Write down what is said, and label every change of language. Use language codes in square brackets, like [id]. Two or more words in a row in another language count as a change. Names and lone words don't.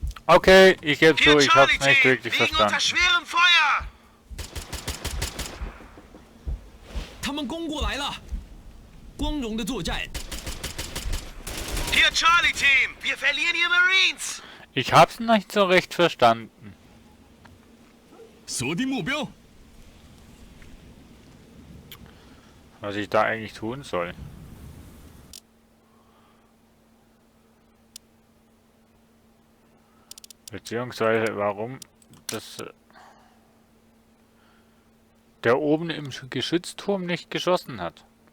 [de] Okay, ich gebe zu, Hier ich hab's Charlie nicht Team, wirklich liegen unter verstanden. schwerem Feuer! [zh] 他们攻过来了，光荣的作战。 [de] Hier Charlie Team, wir verlieren hier Marines! Ich hab's nicht so recht verstanden. [zh] 锁定目标。 [de] Was ich da eigentlich tun soll. Beziehungsweise warum das der oben im Geschützturm nicht geschossen hat.